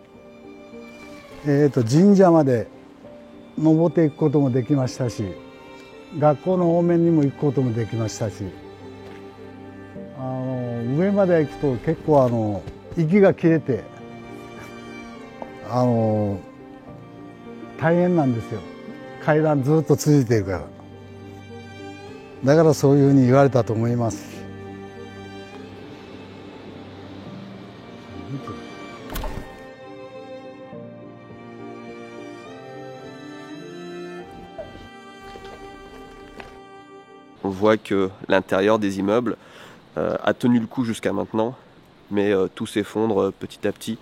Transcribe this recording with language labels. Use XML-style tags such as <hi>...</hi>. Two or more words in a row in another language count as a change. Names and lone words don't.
<ja>神社まで登っていくこともできましたし、学校の方面にも行くこともできましたし、上まで行くと結構息が切れて大変なんですよ。階段ずっと続いているから。だからそういうふうに言われたと思います。</ja> <fr>On voit que l'intérieur des immeubles a tenu le coup jusqu'à maintenant, mais tout s'effondre petit à petit.</fr>